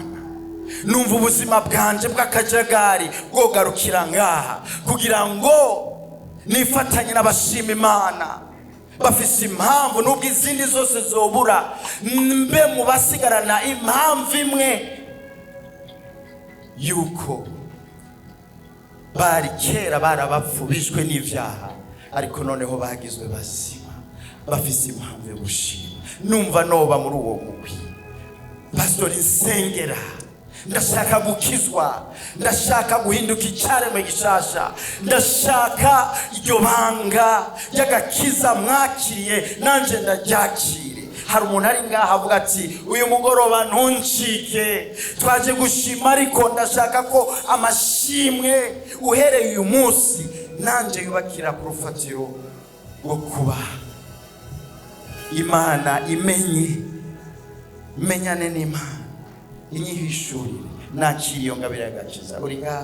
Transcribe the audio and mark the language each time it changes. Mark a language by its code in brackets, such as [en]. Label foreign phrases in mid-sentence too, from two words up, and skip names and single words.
[rn] Numva ubuzima bwanje bw'akajagari bwogarukira ngaha kugira ngo nifatanye n'abashima Imana bafise impamvu, nubwo izindi zose zobura, mbe mu basigarana impamvu imwe yuko bari kera barabapfu bishwe n'ivyaha, ariko noneho bagizwe bazima, bafise impamvu yo gushima. Numva noba muri uwo mugwi. Pastor insengera, ndashaka gukizwa, ndashaka guhinduka icyaremwe gishasha, ndashaka iryo banga y'agakiza mwakiriye nanje ndaryakire. Hari umuntu ari ngaha avuga ati uyu mugoroba ntuncike, twaje gushima, ariko ndashaka ko amashimwe uhereye uyu munsi nanje yubakira ku rufatiro rwo kuba Imana menyane n'Imana, inyihishurire, nakiriye iyo ngabire y'agakiza.